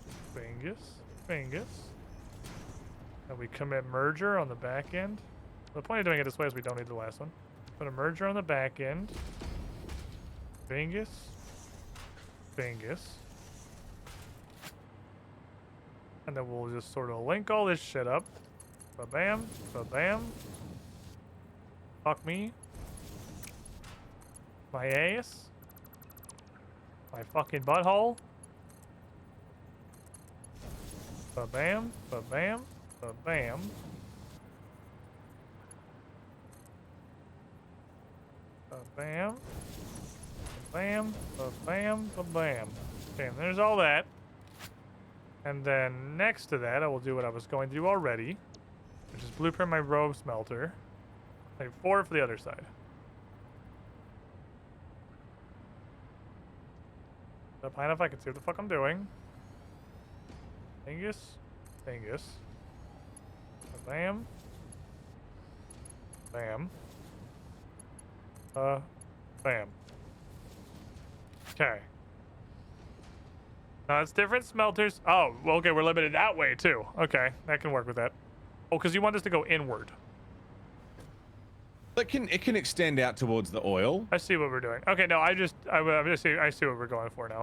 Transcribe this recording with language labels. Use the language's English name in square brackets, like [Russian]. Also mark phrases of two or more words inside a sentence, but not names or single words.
[English] And we commit merger on the back end. The point of doing it this way is we don't need the last one. Put a merger on the back end. Fingus. And then we'll just sort of link all this shit up. Ba-bam, ba-bam. Fuck me. My ass. My fucking butthole. Ba-bam, ba-bam, ba-bam. Ba-bam. Ba-bam, ba-bam, ba-bam. Okay, and there's all that. And then next to that, I will do what I was going to do already, which is blueprint my robe smelter. I need 4 for the other side. Up high enough I can see what the fuck I'm doing. Fingus. Bam. Bam. Bam. Okay. Now it's different smelters. Oh, well, okay, we're limited that way too. Okay, that can work with that. Oh, because you want this to go inward. But it can extend out towards the oil. I see what we're doing. Okay, no, I see what we're going for now.